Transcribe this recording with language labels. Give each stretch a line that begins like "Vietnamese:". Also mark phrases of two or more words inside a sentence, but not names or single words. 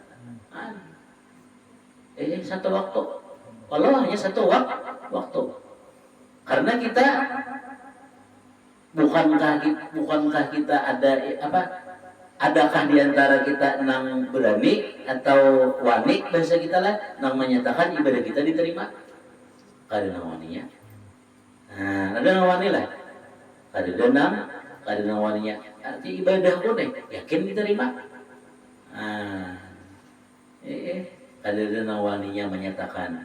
Banjar: Satu waktu, kalau hanya satu waktu, karena kita bukankah kita ada adakah di antara kita nang berani atau wani bahasa kita lah nang menyatakan ibadah kita diterima? Karena waninya. Nah, ada nang wani lah. Kada nang waninya. Arti ibadahku nih yakin diterima. Kada nang waninya menyatakan.